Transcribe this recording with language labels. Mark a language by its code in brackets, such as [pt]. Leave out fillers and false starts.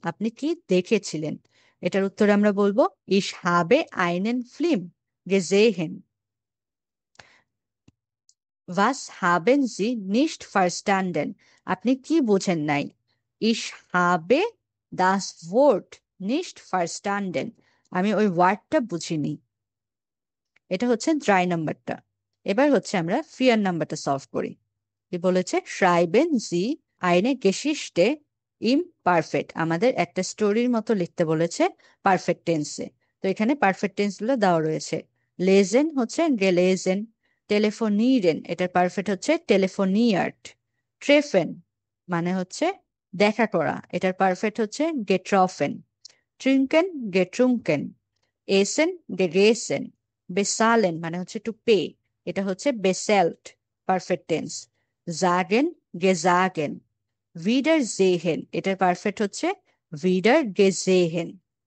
[bn] আপনি কি দেখেছিলেন? এটার উত্তরে আমরা বলবো [de] ich habe einen Film gesehen. Was haben Sie nicht verstanden? [bn] আপনি কি বোঝেন নাই? [de] Ich habe das Wort nicht verstanden. [bn] আমি ওই ওয়ার্ডটা বুঝিনি। এটা হচ্ছে ড্রাই নাম্বারটা। এবার হচ্ছে আমরা ফিয়ার নাম্বারটা সলভ করি। কি বলেছে? [de] schreiben Sie eine Geschichte im Perfect। [bn] আমাদের একটা স্টোরির মতো লিখতে বলেছে পারফেক্ট টেন্সে। তো এখানে পারফেক্ট টেন্স গুলো দেওয়া রয়েছে। লেজেন হচ্ছে গেলেজেন, টেলিফোনিরেন এটার পারফেক্ট হচ্ছে টেলিফোনিয়ার্ট, ট্রেফেন মানে হচ্ছে দেখা করা, এটার পারফেক্ট হচ্ছে গেট্রফেন, ট্রিঙ্কেন গেট্রুঙ্কেন, এসেন গেগেসেন, বেসালেন মানে হচ্ছে টু পে, এটা হচ্ছে বেসেল্ট পারফেক্ট টেন্স, জাগেন গেজাগেন, ভিডার জেহেন এটার পারফেক্ট হচ্ছে ভিডার গেজেহেন।